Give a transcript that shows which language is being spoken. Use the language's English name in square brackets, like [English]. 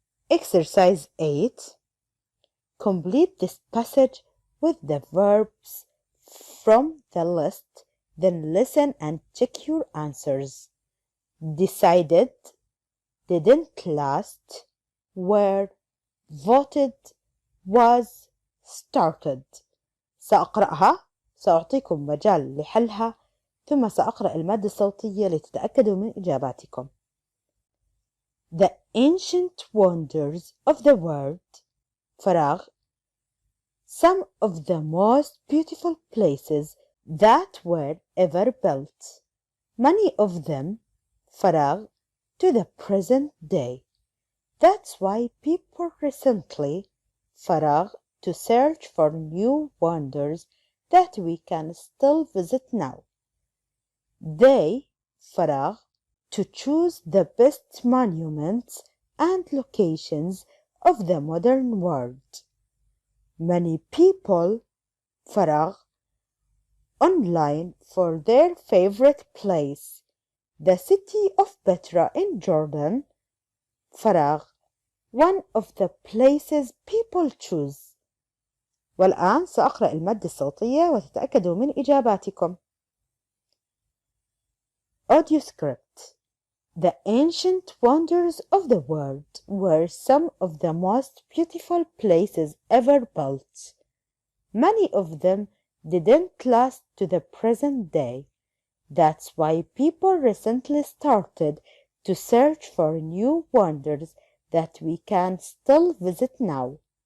[English] Exercise 8. Complete this passage with the verbs from the list, then listen and check your answers. Decided, didn't last, were, voted, was, started. [Arabic] سأقرأها، سأعطيكم مجال لحلها، ثم سأقرأ المادة الصوتية لتتأكدوا من إجاباتكم. [English] The ancient wonders of the world [Arabic] فراغ [English] some of the most beautiful places that were ever built, many of them فراغ to the present day. That's why people recently [Arabic] فراغ [English] to search for new wonders that we can still visit now. They [Arabic] فراغ [English] to choose the best monuments and locations of the modern world. Many people [Arabic] فراغ [English] online for their favorite place, the city of Petra in Jordan فراغ one of the places people choose. [Arabic] والآن سأقرأ المادة الصوتية وتتأكدوا من إجاباتكم. [English] Audio script. The ancient wonders of the world were some of the most beautiful places ever built. Many of them didn't last to the present day. That's why people recently started to search for new wonders that we can still visit now.